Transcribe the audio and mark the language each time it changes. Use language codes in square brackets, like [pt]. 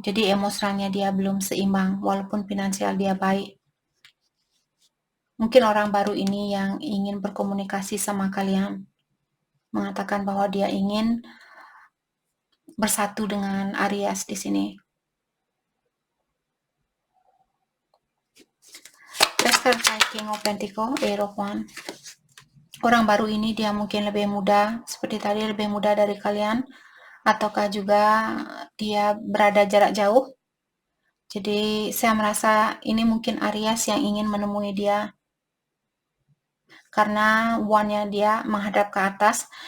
[id] Jadi emosionalnya dia belum seimbang walaupun finansial dia baik. Mungkin orang baru ini yang ingin berkomunikasi sama kalian, mengatakan bahwa dia ingin bersatu dengan Aries di sini. [en] Let's clarify King of Pentacles, Eight of Wands. [id] Orang baru ini dia mungkin lebih muda, seperti tadi lebih muda dari kalian, ataukah juga dia berada jarak jauh. Jadi saya merasa ini mungkin Aries yang ingin menemui dia, karena wand-nya dia menghadap ke atas.